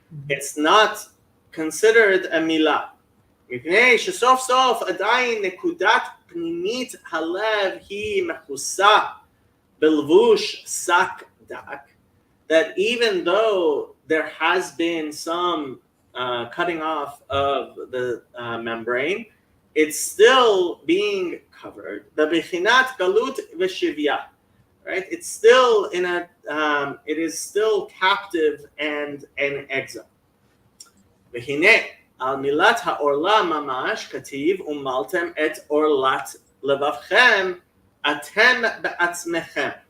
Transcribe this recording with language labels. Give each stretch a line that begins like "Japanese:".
English: It's not considered a milah.
Hebrew: מפני שסוף סוף עדיין נקודת פנימית הלב היא מכוסה בלבוש שק דק,
English: that even though there has been some cutting off of the membrane, it's still being covered.
Hebrew: בבחינת גלות ושביה, right?
English: It's still in a, it is still captive and an exile.
Hebrew: והנה, על מילת העורלה ממש כתיב, ומלתם את עורלת לבבכם, אתם בעצמכם.